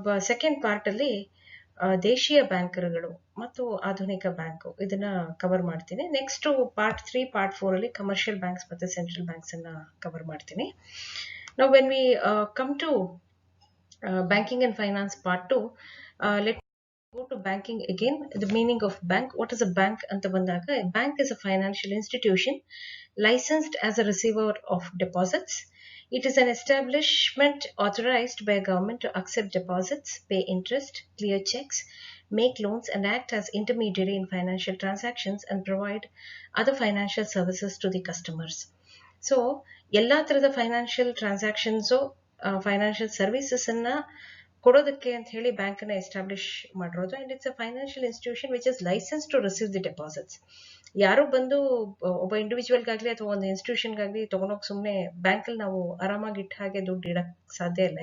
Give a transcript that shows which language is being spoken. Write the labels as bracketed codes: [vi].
[kn] Second part ಅಲ್ಲಿ ದೇಶೀಯ ಬ್ಯಾಂಕರ್ಗಳು ಮತ್ತು ಆಧುನಿಕ ಬ್ಯಾಂಕ್ ಇದನ್ನ ಕವರ್ ಮಾಡ್ತೀನಿ. ನೆಕ್ಸ್ಟ್ ಪಾರ್ಟ್ 3, ಪಾರ್ಟ್ 4 ಅಲ್ಲಿ ಕಮರ್ಷಿಯಲ್ ಬ್ಯಾಂಕ್ಸ್ ಮತ್ತೆ ಸೆಂಟ್ರಲ್ ಬ್ಯಾಂಕ್ಸ್ ಅನ್ನ ಕವರ್ ಮಾಡ್ತೀನಿ. [en] Now when we come to banking and finance part 2, let go to banking again. The meaning of bank. What is a bank [kn] anta bandaga? [en] A bank is a financial institution licensed as a receiver of deposits. It is an establishment authorized by a government to accept deposits, pay interest, clear checks, make loans, and act as intermediary in financial transactions and provide other financial services to the customers. [kn] So ಎಲ್ಲಾ ತರದ financial transactions, financial services ಅನ್ನ ಕೊಡೋದಕ್ಕೆ ಅಂತ ಹೇಳಿ bank ಅನ್ನ establish ಮಾಡಿರೋದು. [en] And it's a financial institution which is license to receive the deposits. [kn] ಯಾರು ಬಂದು ಒಬ್ಬ ಇಂಡಿವಿಜುವಲ್ಗಾಗ್ಲಿ ಅಥವಾ ಒಂದು ಇನ್ಸ್ಟಿಟ್ಯೂಷನ್ಗಾಗ್ಲಿ ತಗೊಂಡೋಗಿ ಸುಮ್ಮನೆ ಬ್ಯಾಂಕಲ್ಲಿ ನಾವು ಆರಾಮಾಗಿ ಇಟ್ಟ ಹಾಗೆ ದುಡ್ಡು ಇಡಕ್ ಸಾಧ್ಯ ಇಲ್ಲ.